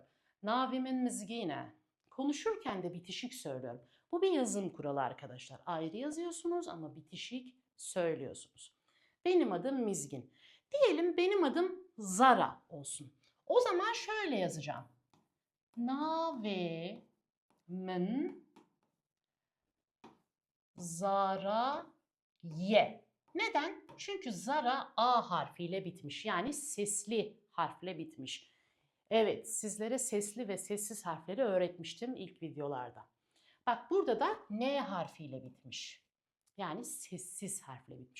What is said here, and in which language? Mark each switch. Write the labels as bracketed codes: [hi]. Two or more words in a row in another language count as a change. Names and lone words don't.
[ku] Navimin mizgine. [tr] Konuşurken de bitişik söylüyorum. Bu bir yazım kuralı arkadaşlar. Ayrı yazıyorsunuz ama bitişik söylüyorsunuz. Benim adım Mizgin. Diyelim benim adım Zara olsun. O zaman şöyle yazacağım. [ku] Nave min Zara ye. [tr] Neden? Çünkü Zara A harfiyle bitmiş. Yani sesli harfle bitmiş. Evet, sizlere sesli ve sessiz harfleri öğretmiştim ilk videolarda. Bak burada da N harfiyle bitmiş. Yani sessiz harfle bitmiş.